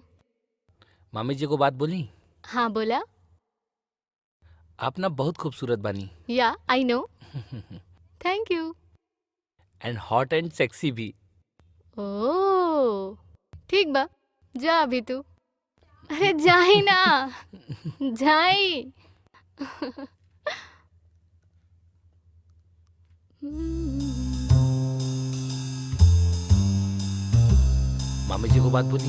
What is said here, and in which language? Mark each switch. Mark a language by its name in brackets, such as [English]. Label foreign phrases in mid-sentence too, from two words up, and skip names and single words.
[Bhojpuri] मामी जी को बात बोली? हाँ बोला। आप ना बहुत खूबसूरत बानी। [English] Yeah I know. Thank you. and hot and sexy भी। [Bhojpuri] ओह ठीक बा, जा अभी तू। अरे जाई ना, जाई। मामी जी को बात बोली?